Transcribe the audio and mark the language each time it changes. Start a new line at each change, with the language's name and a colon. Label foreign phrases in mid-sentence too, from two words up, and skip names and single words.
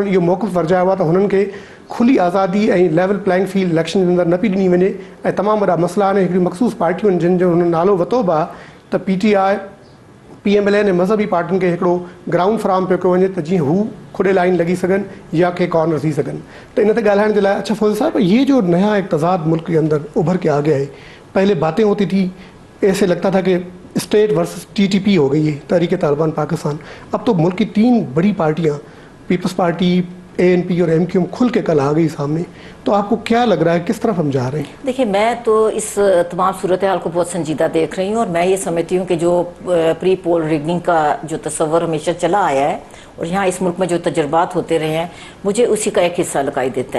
Sindhi: हुननि इहो मौक़िफ़ वरजायो आहे त हुननि खे खुली आज़ादी ऐं
English: level playing field
Sindhi: इलेक्शन जे अंदरि न पई ॾिनी वञे ऐं तमामु वॾा मसइला आहिनि. हिकिड़ी मख़सूस पार्टियूं आहिनि जिन जो हुननि नालो वरितो बि आहे त PTI PMLN ऐं मज़हबी पार्टियुनि खे हिकिड़ो ग्राउंड फराहम पियो कयो वञे त जीअं हू खुॾे लाइन लॻी सघनि या के कॉर्नर थी सघनि. तो इन ते ॻाल्हाइण जे लाइ,
Urdu: اچھا فوجی صاحب، یہ جو نیا ایک تضاد ملک کے اندر ابھر کے آ گیا ہے، پہلے باتیں ہوتی تھی، ایسے لگتا تھا کہ اسٹیٹ ورسز TTP ہو گئی ہے، تحریک طالبان پاکستان. اب تو ملک کی 3 بڑی پارٹیاں پیپلز پارٹی، ANP اور MQM کھل کے کل آ گئی سامنے. تو آپ کو کیا لگ رہا ہے کس طرف ہم جا رہے ہیں؟ دیکھیں میں تو اس تمام صورتحال کو بہت سنجیدہ دیکھ رہی ہوں، اور میں یہ سمجھتی ہوں کہ جو پری پول ریگننگ کا جو تصور ہمیشہ چلا آیا ہے اور یہاں اس ملک میں جو تجربات ہوتے رہے ہیں مجھے اسی کا ایک حصہ لگائی دیتا ہے.